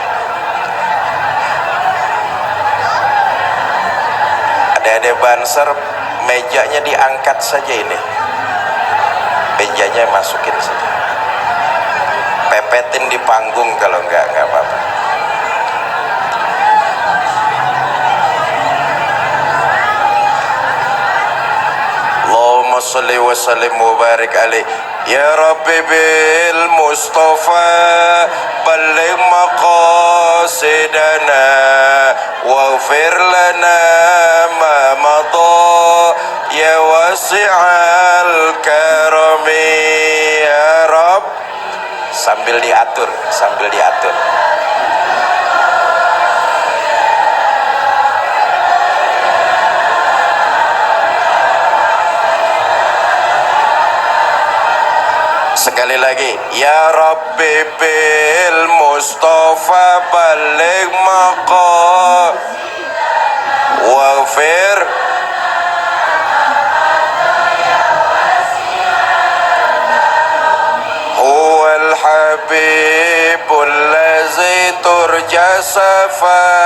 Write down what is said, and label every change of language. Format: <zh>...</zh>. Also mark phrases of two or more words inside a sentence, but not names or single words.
<id>Adik-adik Banser, mejanya diangkat saja ini. Mejanya masukin saja. Pepetin di panggung kalau nggak apa-apa.</id> <ar>اللهم صل وسلم وبارك عليه. يا رب بالمصطفى بلغ مقاصدنا واغفر لنا ما مضى يا واسع الكرم يا رب.</ar> <id>Sambil diatur, sambil diatur. Sekali lagi,</id> <ar>يا رب بالمصطفى بلغ مقام واغفر هو الحبيب الذي ترجى صفا.</ar>